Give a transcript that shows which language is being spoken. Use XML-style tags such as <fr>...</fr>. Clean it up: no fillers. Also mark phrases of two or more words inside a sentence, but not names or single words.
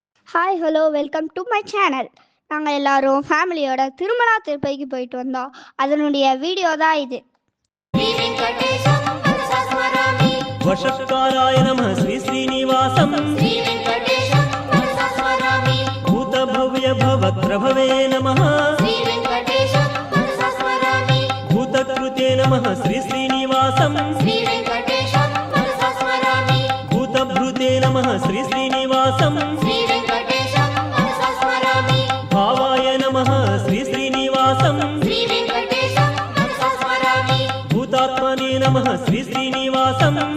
<en>Hi hello welcome to my channel.</en> <ta>நாங்கள் எல்லாரும் ஃபேமிலியோட திருமலா திருப்பதிக்கு போயிட்டு வந்தோம். அதனுடைய வீடியோ தான் இது.</ta> <sa>वशत्काराय नमः श्री श्रीनिवासं भूतभव्य भवत्रभवे नमः भूतकृते नमः श्री श्रीनिवासं भूतभृते नमः श्री श्रीनिवासं भावाय नमः श्री श्रीनिवासं भूतात्मने नमः श्री श्रीनिवासं</sa>